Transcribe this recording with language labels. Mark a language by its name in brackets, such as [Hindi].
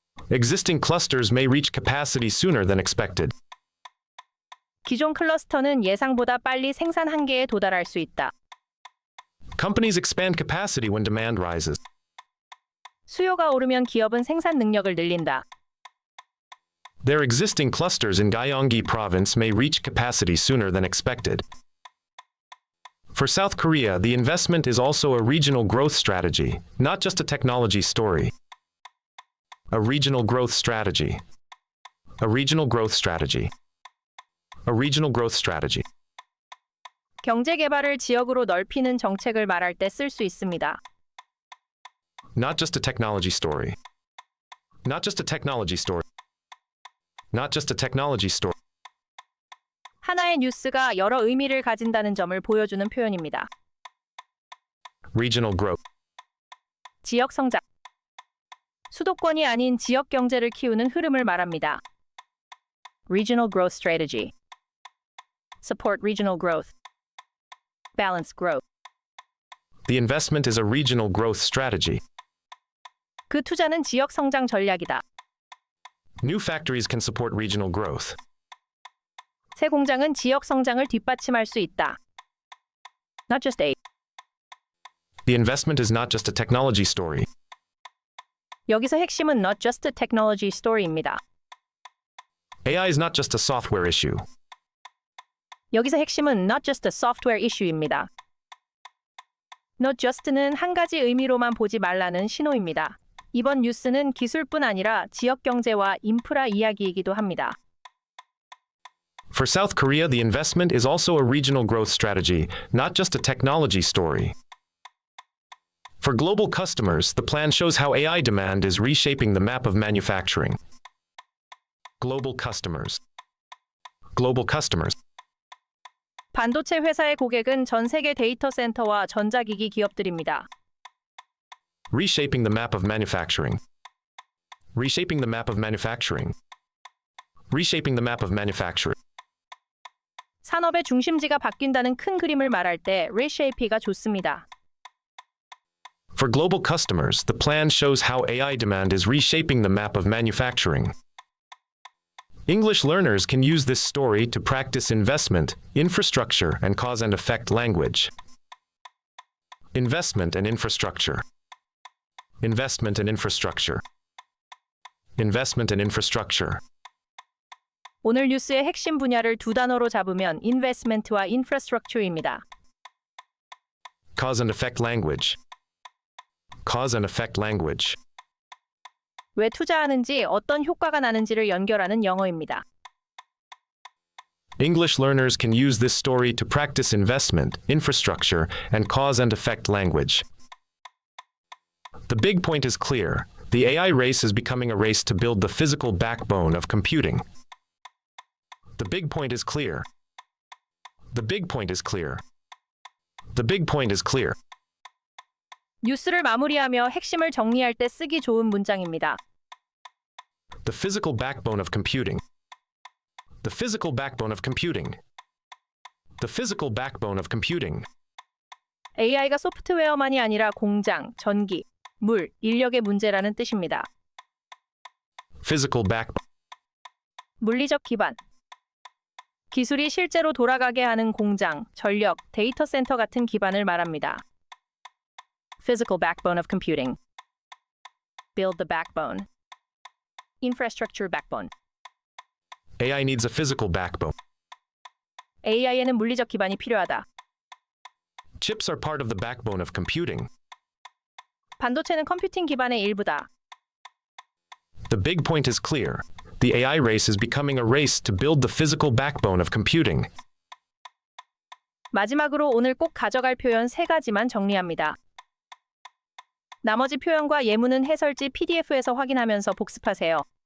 [English] Existing clusters may reach capacity sooner than expected. [Korean] 기존 클러스터는 예상보다 빨리 생산 한계에 도달할 수 있다. [English] Companies expand capacity when demand rises. [Korean] 수요가 오르면 기업은 생산 능력을 늘린다. [English] Their existing clusters in Gyeonggi province may reach capacity sooner than expected. For South Korea, the investment is also a regional growth strategy, not just a technology story. A regional growth strategy. A regional growth strategy. A regional growth strategy. [Korean] 경제 개발을 지역으로 넓히는 정책을 말할 때 쓸 수 있습니다. [English] Not just a technology story. Not just a technology story. Not just a technology story. [Korean] 하나의 뉴스가 여러 의미를 가진다는 점을 보여주는 표현입니다. [English] Regional growth. [Korean] 지역 성장. 수도권이 아닌 지역 경제를 키우는 흐름을 말합니다. [English] Regional growth strategy. Support regional growth. Balance growth. The investment is a regional growth strategy. [Korean] 그 투자는 지역 성장 전략이다. [English] New factories can support regional growth. [Korean] 새 공장은 지역 성장을 뒷받침할 수 있다. [English] Not just a. The investment is not just a technology story. [Korean] 여기서 핵심은 [English] not just a technology story입니다. AI is not just a software issue. [Korean] 여기서 핵심은 [English] not just a software issue입니다. not just [Korean] 는 한 가지 의미로만 보지 말라는 신호입니다. 이번 뉴스는 기술뿐 아니라 지역 경제와 인프라 이야기이기도 합니다. [English] For South Korea, the investment is also a regional growth strategy, not just a technology story. For global customers, the plan shows how AI demand is reshaping the map of manufacturing. Global customers. Global customers. [Korean] 반도체 회사의 고객은 전 세계 데이터 센터와 전자기기 기업들입니다. [English] Reshaping the map of manufacturing. Reshaping the map of manufacturing. Reshaping the map of manufacturing. [Korean] 산업의 중심지가 바뀐다는 큰 그림을 말할 때 reshape가 좋습니다. [English] For global customers, the plan shows how AI demand is reshaping the map of manufacturing. English learners can use this story to practice investment, infrastructure, and cause and effect language. Investment and infrastructure. Investment and infrastructure. Investment and infrastructure. [Korean] 오늘 뉴스의 핵심 분야를 두 단어로 잡으면 investment와 infrastructure입니다. [English] Cause and effect language. Cause and effect language. [Korean] 왜 투자하는지 어떤 효과가 나는지를 연결하는 영어입니다. [English] English learners can use this story to practice investment, infrastructure, and cause and effect language. The big point is clear. The AI race is becoming a race to build the physical backbone of computing. The big point is clear. The big point is clear. The big point is clear. [Korean] 뉴스를 마무리하며 핵심을 정리할 때 쓰기 좋은 문장입니다. [English] The physical backbone of computing. The physical backbone of computing. The physical backbone of computing. [Korean] AI가 소프트웨어만이 아니라 공장, 전기, 물, 인력의 문제라는 뜻입니다. [English] Physical backbone. [Korean] 물리적 기반. 기술이 실제로 돌아가게 하는 공장, 전력, 데이터 센터 같은 기반을 말합니다. [English] Physical backbone of computing. Build the backbone. Infrastructure backbone. AI needs a physical backbone. [Korean] AI에는 물리적 기반이 필요하다. [English] Chips are part of the backbone of computing. [Korean] 반도체는 컴퓨팅 기반의 일부다. [English] The big point is clear. The AI race is becoming a race to build the physical backbone of computing. [Korean] 마지막으로 오늘 꼭 가져갈 표현 3가지만 정리합니다. 나머지 표현과 예문은 해설지 PDF에서 확인하면서 복습하세요.